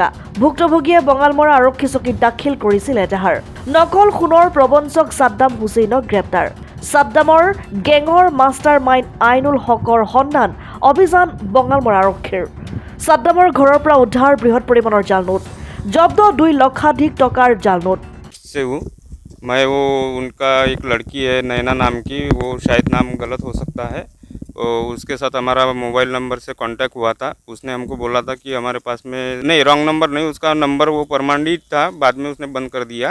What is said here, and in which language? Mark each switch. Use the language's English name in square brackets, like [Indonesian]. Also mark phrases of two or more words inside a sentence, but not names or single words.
[Assamese] ভুক্তভোগীয়ে বঙালমৰা আৰক্ষী চকীত দাখিল কৰিছিল এজাহাৰ। নকল সোণৰ প্ৰবঞ্চক সাদ্দাম হুছেইনক গ্ৰেপ্তাৰ। সাদ্দামৰ গেঙৰ মাষ্টাৰ মাইণ্ড আইনুল হকৰ সন্ধান অভিযান বঙালমৰা আৰক্ষীৰ। সাদ্দামৰ ঘৰৰ পৰা উদ্ধাৰ বৃহৎ পৰিমাণৰ জাল নোট, জব্দ 2 লক্ষাধিক টকাৰ জাল নোট। [Hindi] से हूँ मैं, वो उनका एक लड़की है नैना नाम की, वो शायद नाम गलत हो सकता है। उसके साथ हमारा [English] mobile number [Hindi] से कांटेक्ट हुआ था। उसने हमको बोला था कि हमारे पास में नहीं, [English] wrong number [Hindi] नहीं, उसका नंबर वो परमानेंट था, बाद में उसने बंद कर दिया।